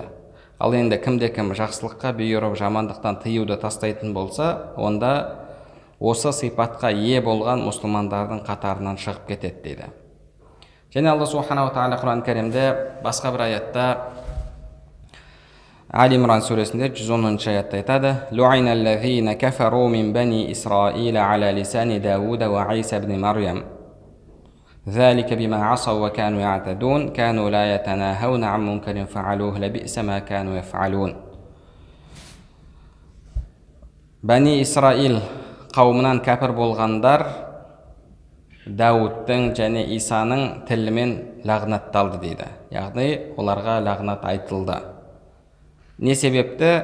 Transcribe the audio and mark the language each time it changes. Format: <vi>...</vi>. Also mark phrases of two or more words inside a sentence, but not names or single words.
<kk>Ал енді кімде-кім жақсылыққа бұйырып жамандықтан тыюды тастайтын болса, онда осы сипатқа ие болған мұсылмандардың қатарынан шығып кетеді дейді. Және Алла</kk> <ar>سبحانه وتعالى</ar> <kk>Құран кәрімде басқа бір аятта, Али Имран сүресінде 110-ші аятта айтады:</kk> <ar>لُعِنَ الَّذِينَ كَفَرُوا مِنْ بَنِي إِسْرَائِيلَ عَلَى لِسَانِ دَاوُودَ وَعِيسَى بْنِ مَرْيَمَ ذَلِكَ بِمَا عَصَوْا وَكَانُوا يَعْتَدُونَ كَانُوا لَا يَتَنَاهَوْنَ عَنْ مُنْكَرٍ فَعَلُوهُ لَبِئْسَ مَا كَانُوا يَفْعَلُونَ.</ar> <kk>Бәни Исраил қауымынан кәпір болғандар Дауудтың және Исаның тілімен лағнатталды дейді. Яғни оларға лағнат айтылды. Не себепті?</kk>